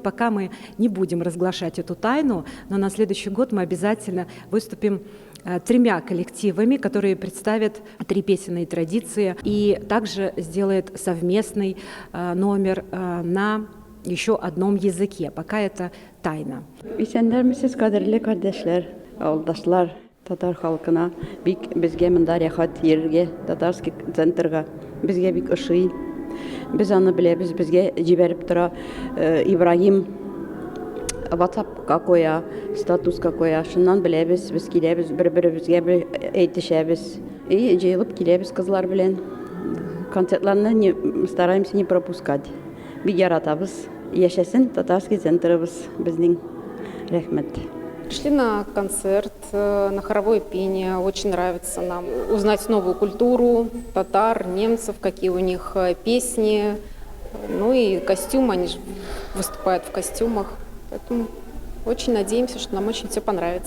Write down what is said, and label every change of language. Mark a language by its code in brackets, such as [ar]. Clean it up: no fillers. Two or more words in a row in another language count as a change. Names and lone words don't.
[ru] Пока мы не будем разглашать эту тайну, но на следующий год мы обязательно выступим 3 коллективами, которые представят 3 песенные традиции, и также сделает совместный номер на еще одном языке. Пока это тайна. [tt] Исәннәрмесез, кадерле кардәшләр, авылдашлар, татар халкына, бик безгә монда рәхәт йөрергә, [ru] татарский центрга [tt] безгә бик ошый. Biz аны беләбез, безгә җибәреп тора Ибраһим WhatsApp-ка куя, статуска куя. Шуннан беләбез, без киләбез, бер-беребезгә әйтешәбез. И җыелып киләбез кызлар белән. [ru] Концертларны стараемся не пропускать. [tt] Бик яратабыз. Яшәсен [ru] татарский центрыбыз [tt] безнең. Рәхмәт. [ru] Пришли на концерт, на хоровое пение. Очень нравится нам узнать новую культуру татар, немцев, какие у них песни. Ну и костюмы, они же выступают в костюмах. Поэтому очень надеемся, что нам очень все понравится.